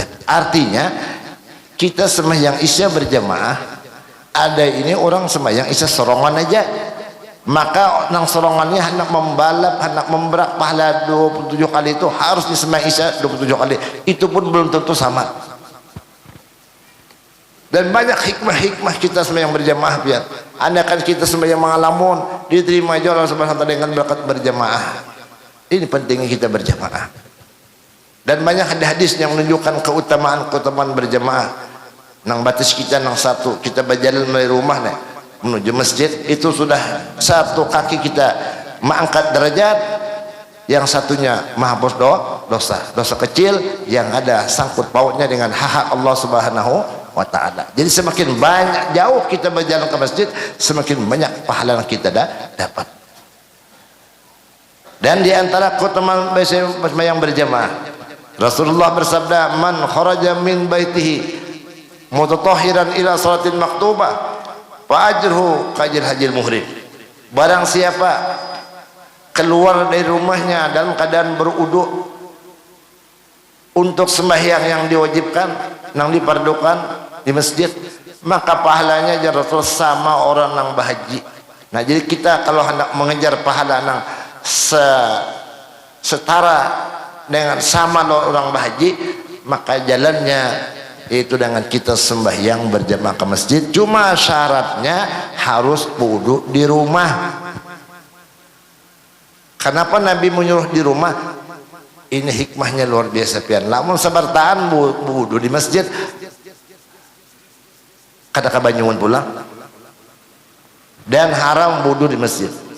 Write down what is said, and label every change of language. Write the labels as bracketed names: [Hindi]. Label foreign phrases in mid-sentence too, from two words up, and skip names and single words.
[Indonesian] Artinya kita sembahyang isya berjamaah, ada ini orang sembahyang isya sorongan aja, maka nang sorongannya hendak membalap, hendak memberak pahala 27 kali itu harus disembahyang isya 27 kali. Itu pun belum tentu sama. Dan banyak hikmah-hikmah kita sembahyang berjamaah biar. Andaikan kita sembahyang mengalamun, diterima aja Allah [Arabic] سبحانه وتعالى [Indonesian] dengan berkat berjamaah. Ini pentingnya kita berjamaah. Dan banyak hadis yang menunjukkan keutamaan berjamaah. Nang batas kita nang satu, kita berjalan dari rumah nih menuju masjid, itu sudah satu kaki kita mengangkat derajat, yang satunya menghapus dosa kecil yang ada sangkut pautnya dengan hak Allah [Arabic] سبحانه وتعالى. [Indonesian] Jadi semakin banyak jauh kita berjalan ke masjid, semakin banyak pahala yang kita dapat. Dan di antara keutamaan sembahyang berjamaah, Rasulullah bersabda, [Arabic] من خرج من بيته متطهرا إلى صلاة مكتوبة فأجره كأجر الحاج المحرم. [Indonesian] Barang siapa keluar dari rumahnya dalam keadaan beruduk untuk sembahyang yang diwajibkan, yang dipardukan di masjid, maka pahalanya ya Rasul sama orang yang berhaji. Nah, jadi kita kalau hendak mengejar pahala yang setara dengan sama orang berhaji, maka jalannya itu dengan kita sembahyang berjamaah ke masjid. Cuma syaratnya harus wudu di rumah. Kenapa Nabi menyuruh di rumah? Ini hikmahnya luar biasa pian. Lamun sabar tahan wudu di masjid, [Banjar] kada kabanyungan pulang, [Indonesian] dan haram wudu di masjid.